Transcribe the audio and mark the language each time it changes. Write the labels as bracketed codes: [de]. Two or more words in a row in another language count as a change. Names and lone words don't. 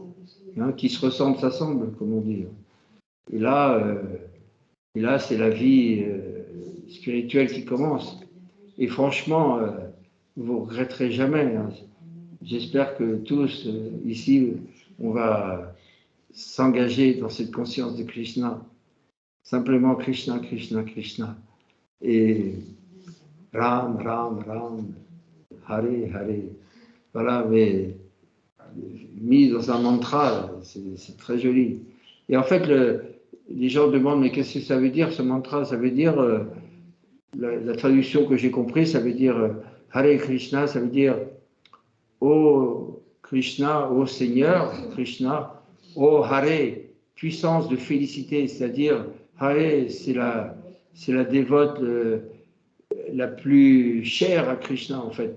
[fr] Hein, qui se ressemblent, s'assemblent, comme on dit. Et là c'est la vie spirituelle qui commence. Et franchement, vous ne regretterez jamais. Hein. J'espère que tous, ici, on va s'engager dans cette conscience de Krishna. Simplement Krishna, Krishna, Krishna. Et Ram, Ram, Ram, Hare, Hare. Voilà, mais mis dans un mantra, c'est très joli. Et en fait, les gens demandent, mais qu'est-ce que ça veut dire, ce mantra? Ça veut dire, la traduction que j'ai comprise, ça veut dire Hare Krishna, ça veut dire ô Krishna, ô Seigneur, Krishna, ô Hare, puissance de félicité, c'est-à-dire Hare, c'est la dévote la plus chère à Krishna, en fait.